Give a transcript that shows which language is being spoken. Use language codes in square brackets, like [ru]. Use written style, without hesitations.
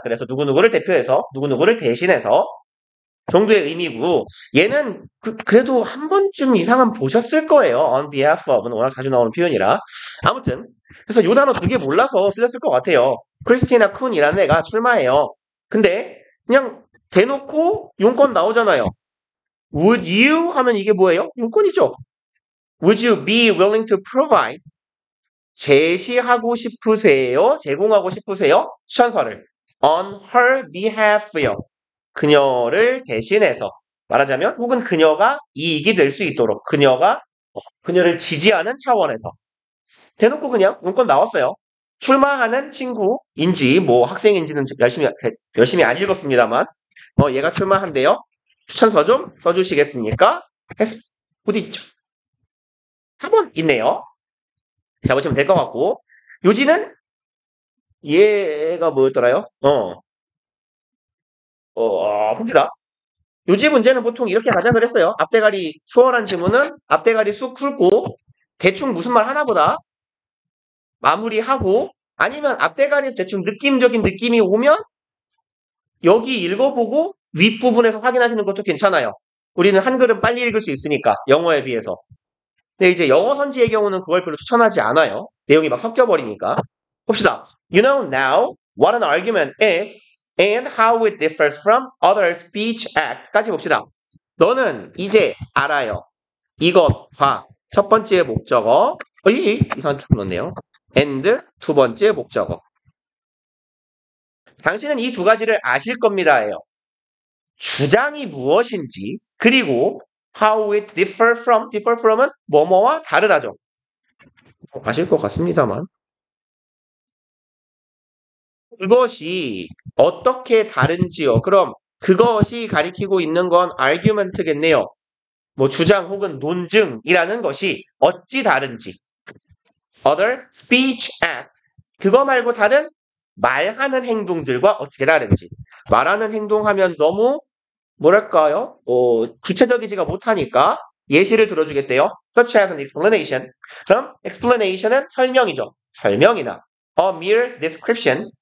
[ko] 그래서 누구누구를 대표해서 누구누구를 대신해서 정도의 의미고 얘는 그래도 한 번쯤 이상은 보셨을 거예요. on behalf of는 워낙 자주 나오는 표현이라. 아무튼 그래서 요 단어 두 개 몰라서 틀렸을 것 같아요. 크리스티나 쿤이라는 애가 출마해요. 근데 그냥 대놓고 용건 나오잖아요. [en] Would you [ko] 하면 이게 뭐예요? 용건이죠. [en] Would you be willing to provide? [ko] 제시하고 싶으세요? 제공하고 싶으세요? 추천서를 [en] on her behalf [ko] 요. 그녀를 대신해서 말하자면 혹은 그녀가 이익이 될 수 있도록 그녀를 지지하는 차원에서 대놓고 그냥 문건 나왔어요. 출마하는 친구인지 뭐 학생인지는 열심히 안 읽었습니다만 얘가 출마한대요. 추천서 좀 써주시겠습니까? 해서 어디 있죠? 4번 있네요. 잡으시면 될 것 같고 요지는 얘가 뭐였더라요? 훔치다. 요지 문제는 보통 이렇게 가자 그랬어요. 앞대가리 수월한 지문은 앞대가리 쑥 훑고 대충 무슨 말 하나보다 마무리하고 아니면 앞대가리에서 대충 느낌적인 느낌이 오면 여기 읽어보고 윗부분에서 확인하시는 것도 괜찮아요. 우리는 한글은 빨리 읽을 수 있으니까 영어에 비해서. 근데 이제 영어 선지의 경우는 그걸 별로 추천하지 않아요. 내용이 막 섞여버리니까. 봅시다. [en] You know now what an argument is and how it differs from other speech acts까지 [ko] 봅시다. 너는 이제 알아요. 이것과 첫 번째 목적어 이상한 줄 넣었네요. and 두 번째 목적어. 당신은 이 두 가지를 아실 겁니다예요. 주장이 무엇인지 그리고 [en] how it differ from [ko] 은 뭐뭐와 다르다죠. 아실 것 같습니다만 그것이 어떻게 다른지요. 그럼 그것이 가리키고 있는 건 argument겠네요. 뭐 주장 혹은 논증이라는 것이 어찌 다른지. [en] other speech acts [ko] 그거 말고 다른 말하는 행동들과 어떻게 다른지. 말하는 행동하면 너무 뭐랄까요? 구체적이지가 못하니까 예시를 들어주겠대요. [en] such as an explanation. [ko] 그럼 explanation은 설명이죠. 설명이나 [en] a mere description.